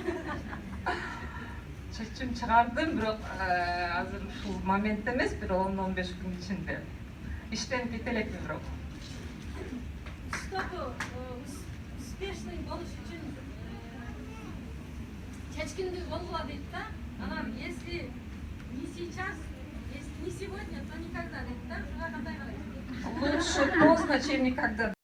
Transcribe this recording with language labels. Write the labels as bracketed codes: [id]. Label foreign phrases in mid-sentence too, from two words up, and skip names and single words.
[ky] Чечим чыгардым, бирок азыр ушул моментте эмес, бир 10-15 күн ичинде. Иштен кете элекмин бирок. [ru] Чтобы успешный [ky] болуш үчүн чечкиндик болгула дейт да. [ru] Анан если не сейчас, если не сегодня, то никогда [ky] дейт да. Кандай карайсың? [ru] Лучше поздно, чем никогда.